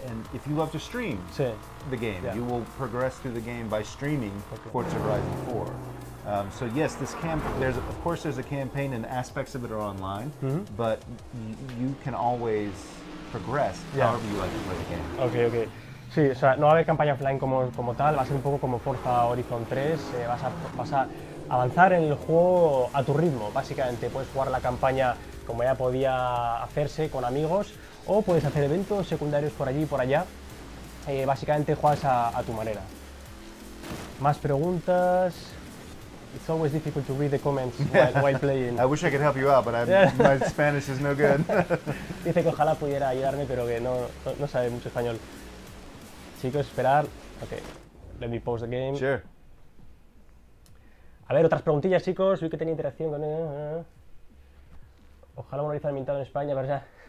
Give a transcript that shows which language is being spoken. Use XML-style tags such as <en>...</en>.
<en>And if you love to stream the game, you will progress through the game by streaming Forza Horizon 4. So yes, there's a campaign and aspects of it are online, but you can always progress however you like to play the game. Ok.</en> <es>Sí, o sea, no va a haber campaña offline como tal, va a ser un poco como Forza Horizon 3, vas a avanzar en el juego a tu ritmo, básicamente. Puedes jugar la campaña como ya podía hacerse con amigos, o puedes hacer eventos secundarios por allí y por allá. Básicamente juegas a tu manera. Más preguntas.</es> <en>It's always difficult to read the comments while playing. I wish I could help you out, but my Spanish is no good.</en> <es>Dice que ojalá pudiera ayudarme, pero que no sabe mucho español. Chicos, esperar.</es> <en>Ok, let me pause the game. Sure.</en> <es>A ver, otras preguntillas, chicos. Vi que tenía interacción con... Ojalá monolizar invitado en España, pero ya...</es>